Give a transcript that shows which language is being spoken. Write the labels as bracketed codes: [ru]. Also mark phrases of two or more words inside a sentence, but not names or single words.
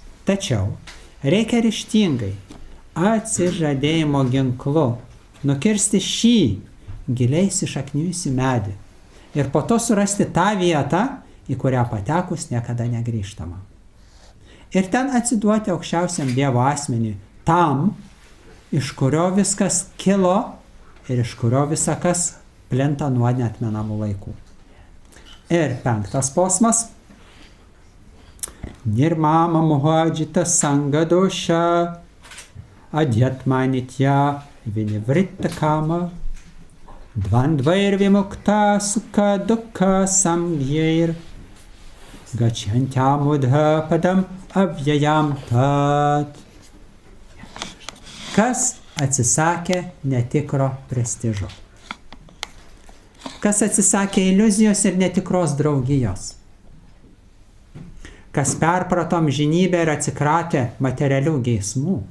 [lt] Tačiau reikia ryžtingai, atsižadėjimo ginklu, nukirsti šį giliai įsišaknijusi medį ir po to surasti tą vietą, į kurią patekus niekada negrįžtama. Ir ten atsiduoti aukščiausiam Dievo asmeniui, tam, iš kurio viskas kilo ir iš kurio visakas plinta nuo neatmenamų laikų. Ir 5 posmas. [sa] निर्ममा मुहजित सङ्गदोषा अध्यात्मनित्या विनिवृत्त काम द्वन्द्वैर् विमुक्त सुख दुःख संज्ञैर् गच्छन्त्यमूढा पदम् अव्ययम् तत्. [lt] Kas atsisakė netikro prestižo? Kas atsisakė iliuzijos ir netikros draugijos? Kas perprato amžinybę ir atsikratė materialių geismų?